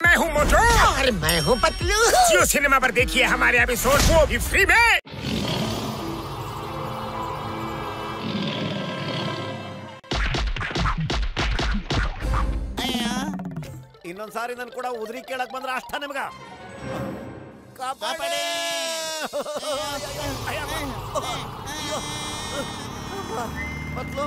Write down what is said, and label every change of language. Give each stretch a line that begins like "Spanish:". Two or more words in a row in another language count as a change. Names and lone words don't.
Hindi: हूँ मोटू और मैं हूँ पतलू। जियो सिनेमा पर देखिए हमारे एपिसोड, वो भी फ्री में।
Kannada: ಇನ್ನೊಂದ್ಸಾರಿ ನನ್ ಕೂಡ ಉದ್ರಿ ಕೇಳಕ್ ಬಂದ್ರ ಅಷ್ಟ ನಿಮ್ಗ ಕಾಪಾಡಿ. ಪತ್ಲು,